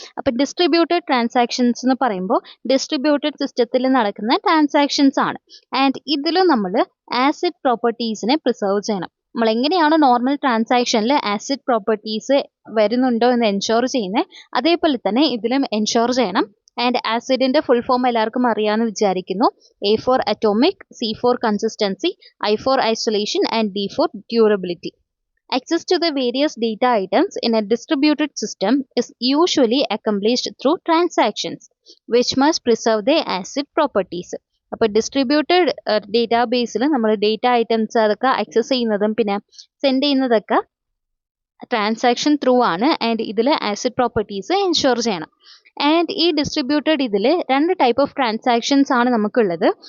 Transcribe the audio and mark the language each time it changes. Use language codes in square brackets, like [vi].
[ml] അപ്പോൾ distributed transactions എന്ന് പറയുമ്പോൾ ഡിസ്ട്രിബ്യൂട്ടഡ് സിസ്റ്റത്തിൽ നടക്കുന്ന ട്രാൻസാക്ഷൻസ് ആണ്. ആൻഡ് ഇതിൽ നമ്മൾ ആസിഡ് പ്രോപ്പർട്ടീസിനെ പ്രിസർവ് ചെയ്യണം. നമ്മൾ എങ്ങനെയാണ് നോർമൽ ട്രാൻസാക്ഷനിൽ ആസിഡ് പ്രോപ്പർട്ടീസ് വരുന്നുണ്ടോ എന്ന് എൻഷുർ ചെയ്യുന്നത്, അതേപോലെ തന്നെ ഇതിലും എൻഷുർ ചെയ്യണം. ആൻഡ് ആസിഡിൻ്റെ ഫുൾ ഫോം എല്ലാവർക്കും അറിയാമെന്ന് വിചാരിക്കുന്നു. [en] A for atomic, C for consistency, I for isolation and D for durability. Access to the various data items in a distributed system is usually accomplished through transactions, which must preserve their acid properties. [ml] അപ്പോൾ distributed ഡേറ്റാബേസിൽ നമ്മൾ data items അതൊക്കെ access ചെയ്യുന്നതും പിന്നെ send ചെയ്യുന്നതൊക്കെ transaction through ആണ്. And ഇതിൽ acid properties ensure ചെയ്യണം. And ഈ ഡിസ്ട്രിബ്യൂട്ടഡ് ഇതിൽ രണ്ട് ടൈപ്പ് ഓഫ് ട്രാൻസാക്ഷൻസ് ആണ് നമുക്കുള്ളത്.